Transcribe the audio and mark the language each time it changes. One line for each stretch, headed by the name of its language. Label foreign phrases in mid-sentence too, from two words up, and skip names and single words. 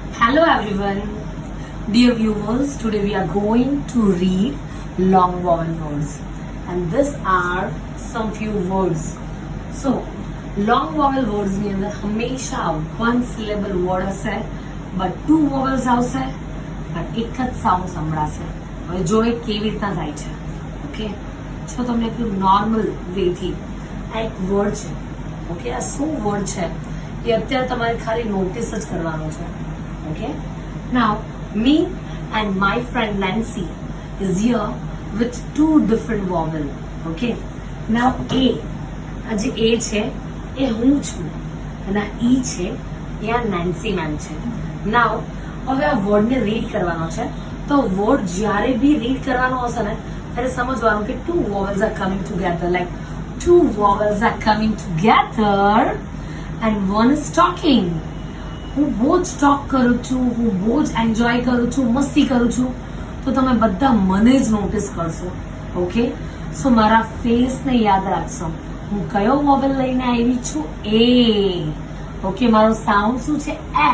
English: Hello everyone, dear viewers. Today we are going to read long vowel words, and these are some few words. So, long vowel words
Gujarati: ની અંદર હંમેશા
English: one syllable word હશે, but two vowels આવશે, but
Gujarati: એક જ સાઉન્ડ સંભળાશે. હવે જો એ કેવી રીતના થાય છે, ઓકે? જો તમને એક નોર્મલ વેથી આ એક વર્ડ છે, ઓકે? આ શું વર્ડ છે એ અત્યારે તમારે ખાલી નોટિસ જ કરવાનો છે.
English: Okay, now me and my friend Nancy is here with two different vowel. Okay, now A,
Gujarati: આજે A છે એ હું છું અને E છે એ આ Nancy ma'am છે. Now હવે આ વર્ડ ને રીડ કરવાનો છે, તો વર્ડ જ્યારે બી રીડ કરવાનો હશે ને ત્યારે સમજવાનું કે
English: two vowels are coming together, like two vowels are coming together and one is talking.
Gujarati: હું બહુ જ ટોક કરું છું, હું બહુ જ એન્જોય કરું છું, મસ્તી કરું છું, તો તમે બધા મને જ નોટિસ કરશો. ઓકે, સો મારા ફેસને યાદ રાખશો. હું કયો વોવેલ લઈને આવી છું? એ. ઓકે, મારો સાઉન્ડ શું છે? એ.